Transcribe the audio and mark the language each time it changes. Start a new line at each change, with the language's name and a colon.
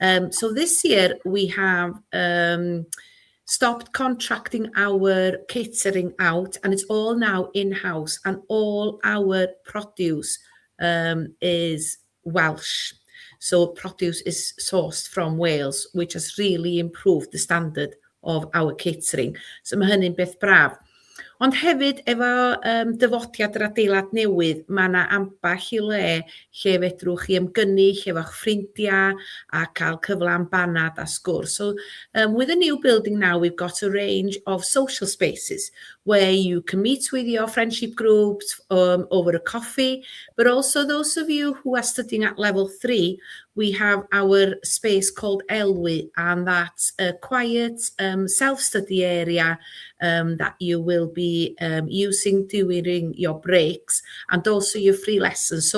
English: So this year we have stopped contracting our catering out, and it's all now in-house, and all our produce is Welsh. So produce is sourced from Wales, which has really improved the standard of our catering.
Welsh: So mae hynny'n beth braf. Ond hefyd, efo dyfodiad yr adeilad newydd, mae yna ambell i le lle fedrwch chi ymgynnu efo'ch ffrindiau a cael cyfle am banad a sgwrs.
English: So with the new building now, we've got a range of social spaces where you can meet with your friendship groups over a coffee, but also those of you who are studying at level 3, we have our space called Elwy, and that's a quiet self-study area that you will be using during your breaks and also your free lessons.